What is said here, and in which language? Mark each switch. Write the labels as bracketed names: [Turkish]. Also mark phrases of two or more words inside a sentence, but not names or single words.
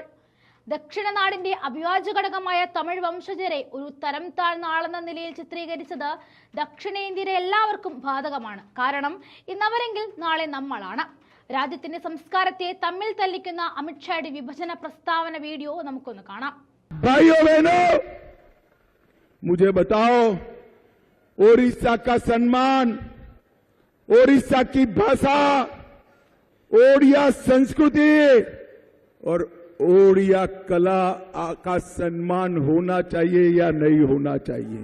[Malayalam] ദക്ഷിണ നാടിന്റെ അവിഭാജ്യ ഘടകമായ തമിഴ് വംശജരെ ഒരു തരം താഴ്ന്ന ആളെന്ന നിലയിൽ ചിത്രീകരിച്ചത് ദക്ഷിണേന്ത്യയിലെ എല്ലാവർക്കും ബാധകമാണ്. കാരണം ഇന്നവരെങ്കിൽ നാളെ നമ്മളാണ്. രാജ്യത്തിന്റെ സംസ്കാരത്തെ തമ്മിൽ തല്ലിക്കുന്ന അമിത്ഷായുടെ വിഭജന പ്രസ്താവന വീഡിയോ നമുക്കൊന്ന് കാണാം. [Hindi] भाइयों बहनों, मुझे बताओ, ओडिशा का सम्मान, ओडिशा की भाषा, ओडिया संस्कृति और ओडिया कला का सम्मान होना चाहिए या नहीं होना चाहिए?